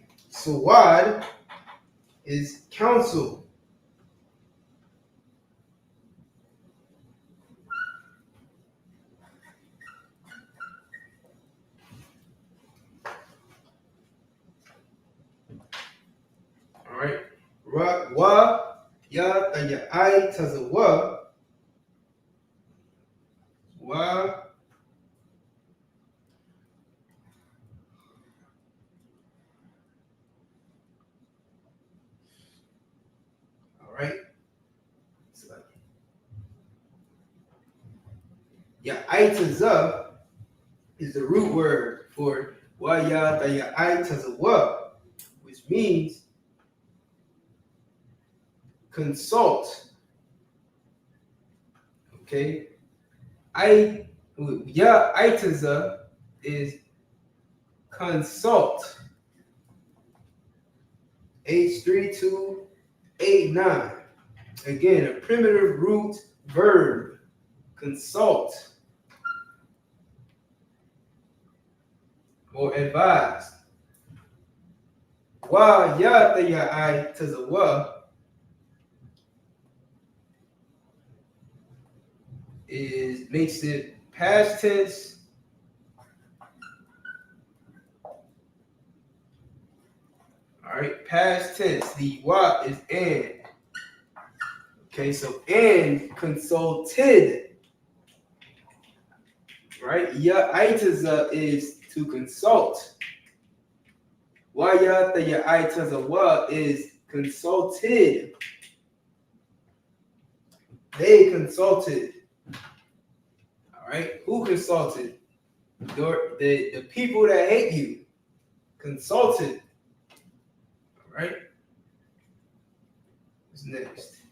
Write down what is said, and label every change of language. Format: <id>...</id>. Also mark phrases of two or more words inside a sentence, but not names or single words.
<en>Sawad is counsel. All right.</en> <he>Wa ya tayai tazawa.</he> <en>Wa. All right. Ya'itaza is the root word for</en> <he>wa ya ya'itazawa,</he> <en>which means consult. Okay. Ya'itaza is consult. H3289. Again, a primitive root verb. Consult or advise.</en> <he>Wa ya tazawa</he> <en>makes it past tense. All right, past tense. The wa is and. Okay, so and consulted. Right? Ya itaza is to consult.</en> <he>Wa ya itazawa</he> <en>is consulted. They consulted. All right, who consulted? The people that hate you consulted. All right. What's next?</en>